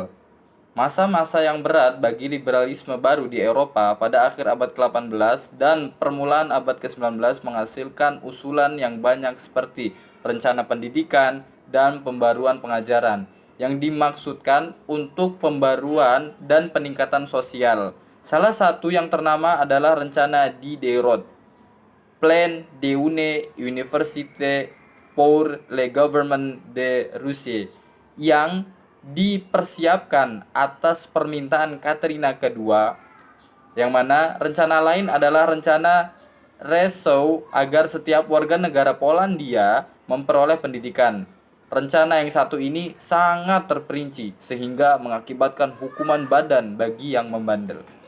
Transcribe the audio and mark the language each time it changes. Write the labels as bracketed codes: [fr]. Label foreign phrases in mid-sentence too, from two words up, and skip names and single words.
[id] Masa-masa yang berat bagi liberalisme baru di Eropa pada akhir abad ke-18 dan permulaan abad ke-19 menghasilkan usulan yang banyak seperti rencana pendidikan dan pembaruan pengajaran yang dimaksudkan untuk pembaruan dan peningkatan sosial. Salah satu yang ternama adalah rencana Diderot, Plan d'une université pour le gouvernement de Russie, yang dipersiapkan atas permintaan Katrina II, yang mana rencana lain adalah rencana Rzeszów agar setiap warga negara Polandia memperoleh pendidikan. Rencana yang satu ini sangat terperinci sehingga mengakibatkan hukuman badan bagi yang membandel.